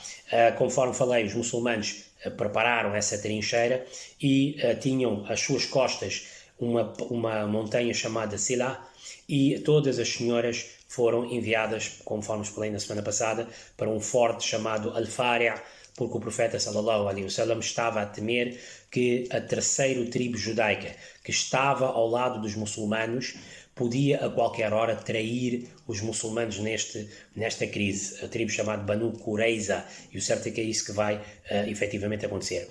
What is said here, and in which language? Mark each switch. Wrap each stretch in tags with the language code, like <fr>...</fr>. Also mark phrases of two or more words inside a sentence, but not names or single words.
<pt>Conforme falei, os muçulmanos prepararam essa trincheira e tinham às suas costas uma montanha chamada Sila, e todas as senhoras foram enviadas, conforme falei na semana passada, para um forte chamado Al-Fari', porque o profeta</pt> <ar>صلى الله عليه وسلم</ar> <pt>estava a temer que a terceira tribo judaica, que estava ao lado dos muçulmanos, podia a qualquer hora trair os muçulmanos nesta crise, a tribo chamada Banu Qurayza, e o certo é que é isso que vai efetivamente acontecer.</pt>